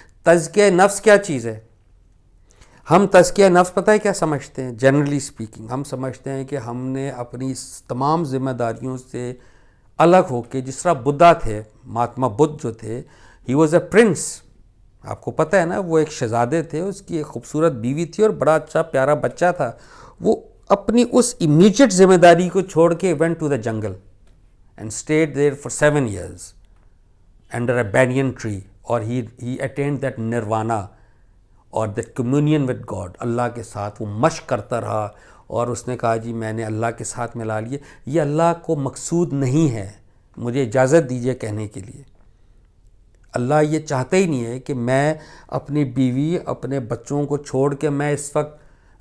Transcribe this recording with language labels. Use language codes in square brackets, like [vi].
[ur] تزکیہ نفس کیا چیز ہے؟ ہم تزکیہ نفس پتہ ہے کیا سمجھتے ہیں؟ [en] generally speaking [ur] ہم سمجھتے ہیں کہ ہم نے اپنی تمام ذمہ داریوں سے الگ ہو کے، جس طرح بدھا تھے، مہاتما بدھ جو تھے، [en] He was a prince. [ur] آپ کو پتہ ہے نا، وہ ایک شہزادے تھے، اس کی ایک خوبصورت بیوی تھی اور بڑا اچھا پیارا بچہ تھا. وہ اپنی اس امیجیٹ ذمہ داری کو چھوڑ کے [en] went to the jungle and stayed there for 7 years under a banyan tree, اور he attained that nirvana اور that communion with God. [ur] اللہ کے ساتھ وہ مشق کرتا رہا اور اس نے کہا جی میں نے اللہ کے ساتھ ملا لیے. یہ اللہ کو مقصود نہیں ہے، مجھے اجازت دیجیے کہنے کے لیے. اللہ یہ چاہتا ہی نہیں ہے کہ میں اپنی بیوی، اپنے بچوں کو چھوڑ کے میں اس وقت